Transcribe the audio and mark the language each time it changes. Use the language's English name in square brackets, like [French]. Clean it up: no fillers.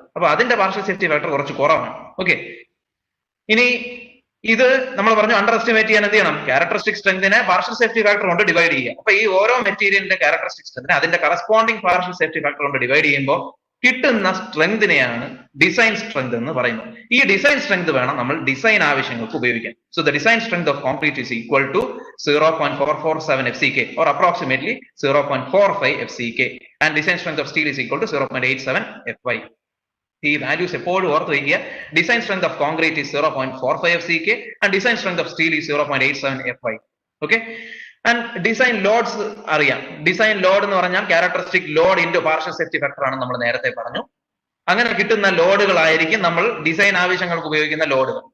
[Malayalam] അപ്പൊ അതിന്റെ partial safety factor കുറച്ച് കുറവാണ്. ഓക്കെ, ഇനി ഇത് നമ്മൾ പറഞ്ഞു അണ്ടർ എസ്റ്റിമേറ്റ് ചെയ്യാൻ എന്ത് ചെയ്യണം? ക്യാരക്ടറിസ്റ്റിക് സ്ട്രെങ്തിനെ പാർഷ്യൽ സേഫ്റ്റി ഫാക്ടർ കൊണ്ട് ഡിവൈഡ് ചെയ്യുക. അപ്പൊ ഈ ഓരോ മെറ്റീരിയലിന്റെ ക്യാരക്ടറിസ്റ്റിക് സ്ട്രെങ്തിനെ അതിന്റെ കറസ്പോണ്ടിങ് പാർഷ്യൽ സേഫ്റ്റി ഫാക്ടർ കൊണ്ട് ഡിവൈഡ് ചെയ്യുമ്പോൾ കിട്ടുന്ന സ്ട്രെങ്തിനെയാണ് ഡിസൈൻ സ്ട്രെങ്ത് എന്ന് പറയുന്നത്. ഈ ഡിസൈൻ സ്ട്രെങ്ത് വേണം നമ്മൾ ഡിസൈൻ ആവശ്യങ്ങൾക്ക് ഉപയോഗിക്കാൻ. [English] So the design strength of concrete is equal to 0.447 FCK or approximately 0.45 FCK and design strength of steel is equal to 0.87 FY. [Malayalam] ഈ വാല്യൂസ് എപ്പോഴും ഓർത്ത് വയ്ക്കുക. [English] Design strength of concrete is 0.45 FCK and design strength of steel is 0.87 FY. [Malayalam] Okay, and design lords അറിയാം. Design load എന്ന് പറഞ്ഞാൽ characteristic load into partial safety factor ആണ് നമ്മൾ നേരത്തെ പറഞ്ഞു. അങ്ങനെ കിട്ടുന്ന ലോഡുകളായിരിക്കും നമ്മൾ ഡിസൈൻ ആവശ്യങ്ങൾക്ക് ഉപയോഗിക്കുന്ന ലോഡുകൾ.